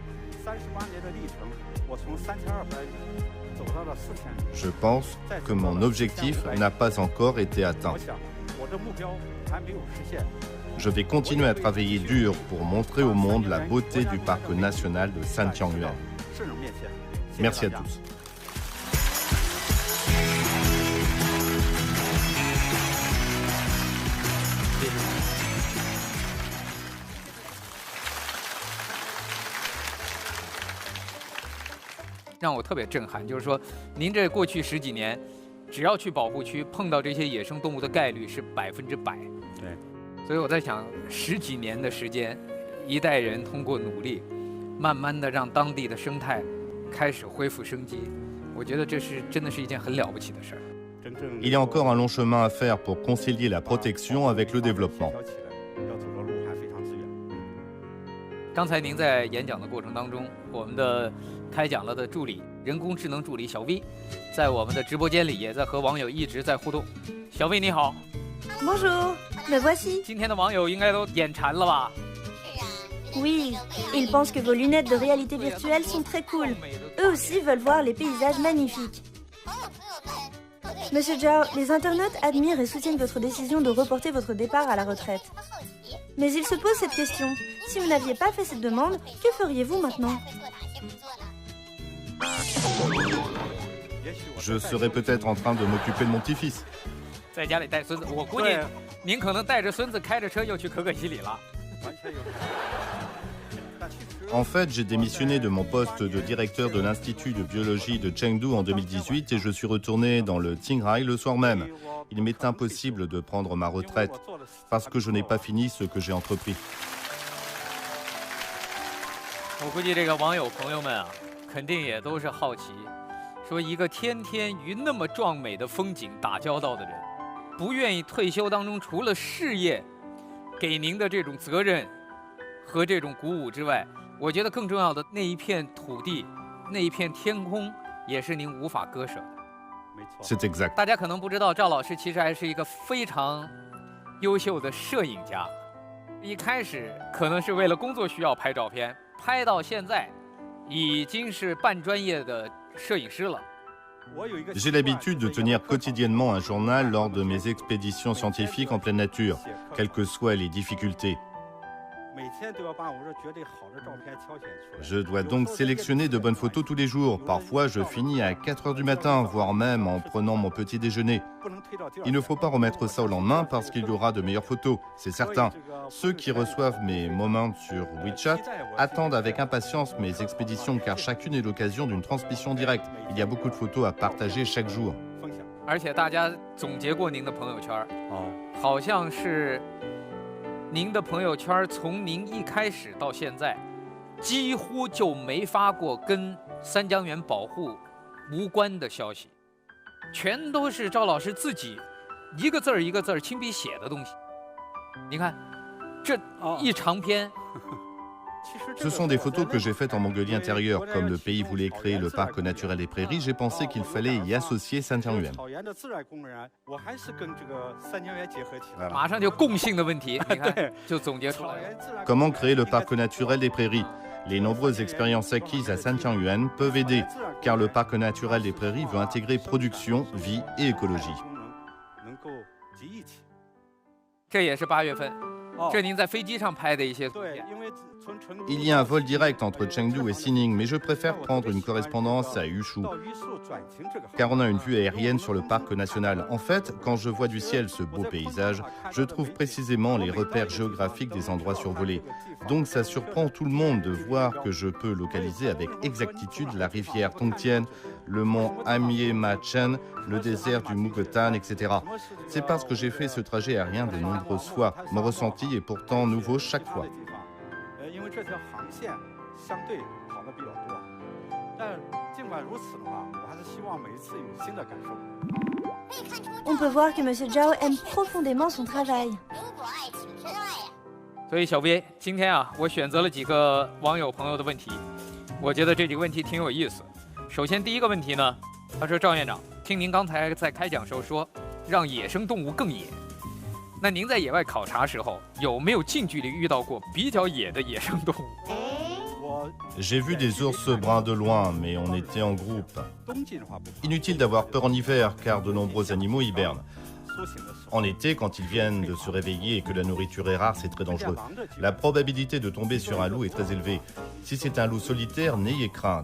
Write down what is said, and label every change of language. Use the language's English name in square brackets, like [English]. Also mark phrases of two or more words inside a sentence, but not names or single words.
[French] Je pense que mon objectif n'a pas encore été atteint. Je vais continuer à travailler dur pour montrer au monde la beauté du parc national de Santiangyuan. Merci à tous. [Chinese] 让我特别震撼，就是说，您这过去10几年，只要去保护区碰到这些野生动物的概率是100%。对，所以我在想，10几年的时间，一代人通过努力，慢慢的让当地的生态开始恢复生机，我觉得这是真的是一件很了不起的事儿。 [French] Il y a encore un long chemin à faire pour concilier la protection avec le développement. [Chinese] 刚才您在演讲的过程当中，我们的开讲了的助理，人工智能助理小 V， 在我们的直播间里也在和网友一直在互动。小 V 你好。 [French] Bonjour, me voici. [Chinese] 今天的网友应该都眼馋了吧？ [French] Oui, ils pensent que vos lunettes de réalité virtuelle sont très cool. Eux aussi veulent voir les paysages magnifiques. Monsieur Zhao, les internautes admirent et soutiennent votre décision de reporter votre départ à la retraite. Mais ils se posent cette question. Si vous n'aviez pas fait cette demande, que feriez-vous maintenant? Je serais peut-être en train de m'occuper de mon petit-fils. [Chinese] 在家里带孙子，我估计您可能带着孙子开着车又去可可西里了。 [French] En fait, j'ai démissionné de mon poste de directeur de l'Institut de biologie de Chengdu en 2018 et je suis retourné dans le Qinghai le soir même. Il m'est impossible de prendre ma retraite parce que je n'ai pas fini ce que j'ai entrepris. [Chinese] 我估计这个网友朋友们啊，肯定也都是好奇，说一个天天与那么壮美的风景打交道的人，不愿意退休当中除了事业给您的这种责任和这种鼓舞之外，我觉得更重要的那一片土地，那一片天空，也是您无法割舍的。 [French] C'est exact. [Chinese] 大家可能不知道，赵老师其实还是一个非常优秀的摄影家，一开始可能是为了工作需要拍照片，拍到现在已经是半专业的摄影师了。 [French] J'ai l'habitude de tenir quotidiennement un journal lors de mes expéditions scientifiques en pleine nature, quelles que soient les difficultés. Je dois donc sélectionner de bonnes photos tous les jours. Parfois, je finis à 4 heures du matin, voire même en prenant mon petit déjeuner. Il ne faut pas remettre ça au lendemain parce qu'il y aura de meilleures photos, c'est certain. Ceux qui reçoivent mes moments sur WeChat attendent avec impatience mes expéditions car chacune est l'occasion d'une transmission directe. Il y a beaucoup de photos à partager chaque jour. [Chinese] 而且大家总结过您的朋友圈，好像是您的朋友圈从您一开始到现在，几乎就没发过跟三江源保护无关的消息，全都是赵老师自己一个字儿一个字儿亲笔写的东西。你看，这一长篇。 [French] Ce sont des photos que j'ai faites en Mongolie intérieure. Comme le pays voulait créer le parc naturel des prairies, j'ai pensé qu'il fallait y associer Sanjiangyuan. [Chinese] 马上就共性的问题，你看就总结出来了。 [French] Comment créer le parc naturel des prairies? Les nombreuses expériences acquises à Sanjiangyuan peuvent aider, car le parc naturel des prairies veut intégrer production, vie et écologie. [Chinese] 这也是8月份，这您在飞机上拍的一些图片。 [French] Il y a un vol direct entre Chengdu et Xining, mais je préfère prendre une correspondance à Yushu, car on a une vue aérienne sur le parc national. En fait, quand je vois du ciel ce beau paysage, je trouve précisément les repères géographiques des endroits survolés. Donc ça surprend tout le monde de voir que je peux localiser avec exactitude la rivière Tongtian, le mont Amye Ma-Chen, le désert du Mugotan, etc. C'est parce que j'ai fait ce trajet aérien de nombreuses fois. Mon ressenti est pourtant nouveau chaque fois. [Chinese] 这条航线相对跑得比较多，但尽管如此的话，我还是希望每一次有新的感受。 [French] On peut voir que M. Zhao aime profondément son travail. [Chinese] 所以小薇，今天啊，我选择了几个网友朋友的问题，我觉得这几个问题挺有意思。首先第一个问题呢，他说赵院长，听您刚才在开讲时候说，让野生动物更野。那您在野外考察时候，有没有近距离遇到过比较野的野生动物？ [French] J'ai vu des ours bruns de loin, mais on était en groupe. Inutile d'avoir peur en hiver, car de nombreux animaux hibernent. En été, quand ils viennent de se réveiller et que la nourriture est rare, c'est très dangereux. La probabilité de tomber sur un loup est très élevée. Si c'est un loup solitaire, n'ayez crainte.